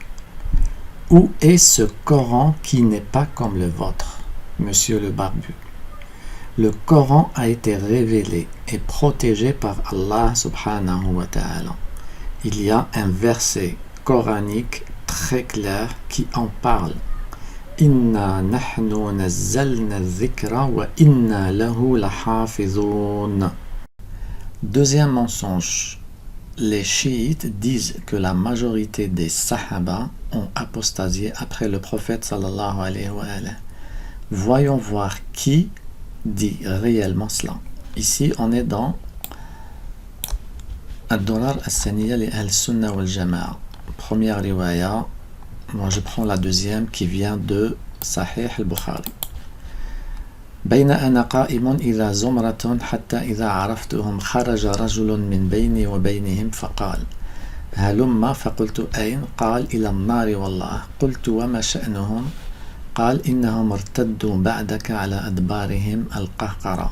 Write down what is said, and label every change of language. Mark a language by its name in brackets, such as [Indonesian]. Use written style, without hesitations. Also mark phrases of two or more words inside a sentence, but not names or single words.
[French] Où est ce Coran qui n'est pas comme le vôtre, monsieur le barbu? Le Coran a été révélé et protégé par [Arabic] الله سبحانه وتعالى. [French] Il y a un verset coranique très clair qui en parle. [Arabic] إنا نحن نزلنا ذكرا وإنا له لحافظون. [French] Deuxième mensonge. Les chiites disent que la majorité des sahaba ont apostasié après le prophète [Arabic] صلى الله عليه وسلم. [French] Voyons voir qui dit réellement cela. Ici, on est dans Ad-Durar As-Saniya li Ahl-Sunna wal-Jama'a. Première riwaya, moi je prends la deuxième qui vient de Sahih al-Bukhari. [Arabic] بين أنا قائم إذا زمرة حتى إذا عرفتهم خرج رجل من بيني وبينهم فقال هلم فقلت أين؟ قال إلى النار والله. قلت وما شأنهم؟ قال إنهم ارتدوا بعدك على أدبارهم القهقرة.